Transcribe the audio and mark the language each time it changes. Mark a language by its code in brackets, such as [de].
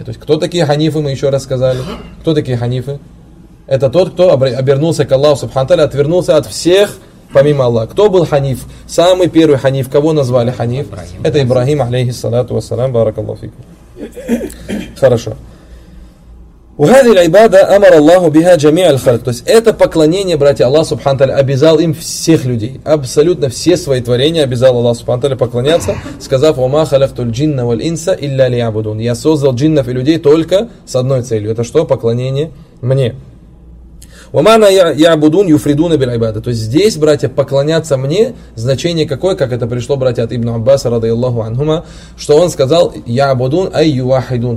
[ru] То есть кто такие ханифы, мы еще раз сказали. Кто такие ханифы? Это тот, кто обернулся к Аллаху Субхану Тааля, отвернулся от всех, помимо Аллаха. Кто был ханиф? Самый первый ханиф. Кого назвали ханиф? Ибрахим. Это Ибрахим, алейхи салату вассалям, баракаллаху фику. Хорошо. [ar] وهذه العبادة أمر الله بها جميع الخلق. [ru] То есть это поклонение, братья, Аллах Субхану Тааля обязал им всех людей. Абсолютно все свои творения обязал Аллах Субхану Тааля поклоняться, сказав: [ar] "Ва ма халактул джинна валь инса илля лиябудун". [ru] Я создал джиннов и людей только с одной целью. Это что? Поклонение мне. [ar] Умана ябудун юфридуна биль айбада. [ru] То есть здесь, братья, поклоняться мне, значение какое, как это пришло, братья, от Ибн Аббаса, радиаллаху анхума, что он сказал, [ar] ябудун ай ювахидун.